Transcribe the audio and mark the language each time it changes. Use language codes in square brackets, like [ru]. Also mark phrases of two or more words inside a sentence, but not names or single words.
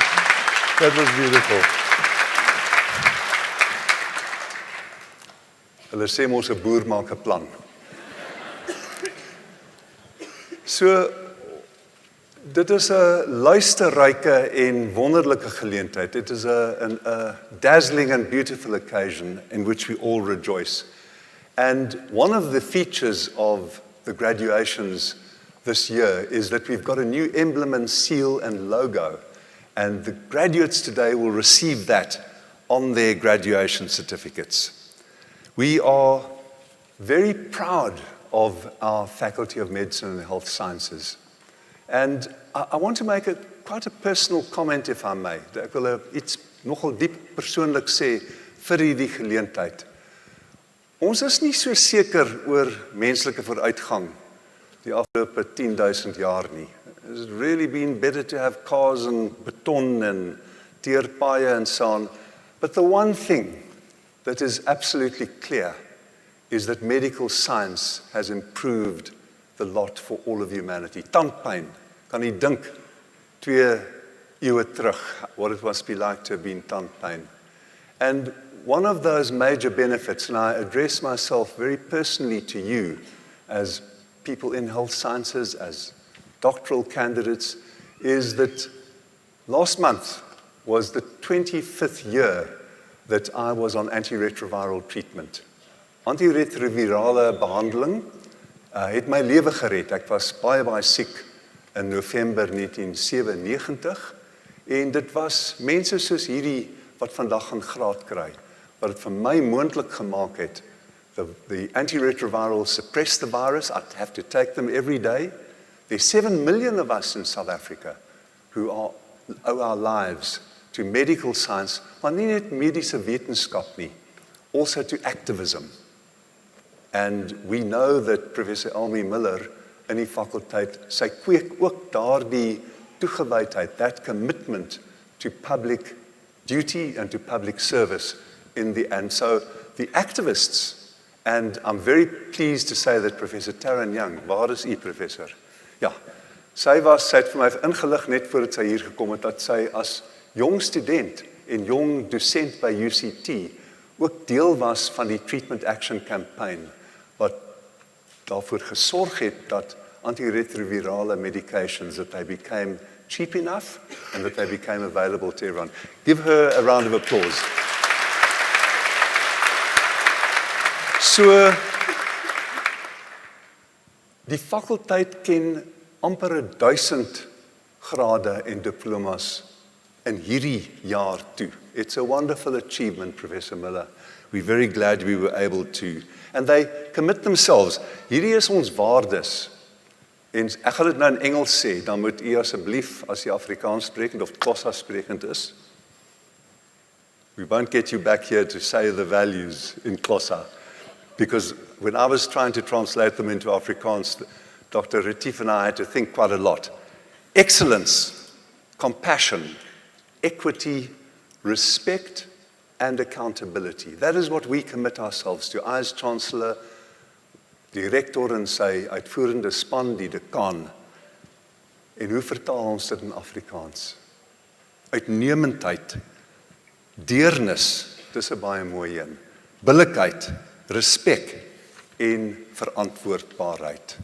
[en] That was beautiful. [af] Hulle sê mos 'n boer maak 'n plan. So, dit is 'n luisterryke en wonderlike geleentheid. [en] It is a dazzling and beautiful occasion in which we all rejoice. And one of the features of the graduations this year is that we've got a new emblem and seal and logo. And the graduates today will receive that on their graduation certificates. We are very proud of our Faculty of Medicine and Health Sciences. And I want to make quite a personal comment, if I may. [af] Ek wil iets nogal diep persoonlik sê vir hierdie geleentheid. Ons is nie so seker oor menslike vooruitgang die afgelope 10,000 jaar nie. [en] Has it really been better to have cars and beton and teerpaaie and so on? But the one thing that is absolutely clear is that medical science has improved the lot for all of humanity. [af] Tandpyn, kan u dink 2 eeue terug [en] what it must be like to have been tandpyn. And one of those major benefits, and I address myself very personally to you as people in health sciences, as doctoral candidates, is that last month was the 25th year that I was on antiretroviral treatment. [af] Antiretrovirale behandeling het my lewe gered. Ek was baie siek in November 1997 en dit was mense soos hierdie wat vandag gaan graad kry, wat het vir my moontlik gemaak het. [en] The antiretrovirals suppress the virus. I'd have to take them every day. There's 7 million of us in South Africa who owe our lives to medical science, [af] maar nie net mediese wetenskap nie, [en] also to activism. And we know that [af] Professor Elmi Miller in die fakulteit, sy kweek ook daardie toegewydheid, [en] that commitment to public duty and to public service in the end. So the activists, and I'm very pleased to say that Professor Taryn Young, [af] waar is u, professor? Ja, sy het vir my ingelig net voordat sy hier gekom het, dat sy as jong student en jong dosent by UCT ook deel was van die Treatment Action Campaign, wat daarvoor gesorg het dat antiretrovirale [en] medications, that they became cheap enough and that they became available to everyone. Give her a round of applause. So, [af] die fakulteit ken amper 1000 grade en diplomas in hierdie jaar toe. [en] It's a wonderful achievement, Professor Miller. We're very glad we were able to. And they commit themselves. [af] Hierdie is ons waardes. En ek gaan dit nou in Engels sê, dan moet u asseblief, as jy Afrikaans sprekend of Xhosa sprekend is, [en] we won't get you back here to say the values in Xhosa. Because when I was trying to translate them into Afrikaans, Dr. Retief and I had to think quite a lot. Excellence, compassion, equity, respect, and accountability. That is what we commit ourselves to. I, as Chancellor, [af] die rector en sy uitvoerende span, die dekaan. En hoe vertaal ons dit in Afrikaans? Uitnemendheid, deernis, dis 'n baie mooi een. Billikheid, respek en verantwoordbaarheid.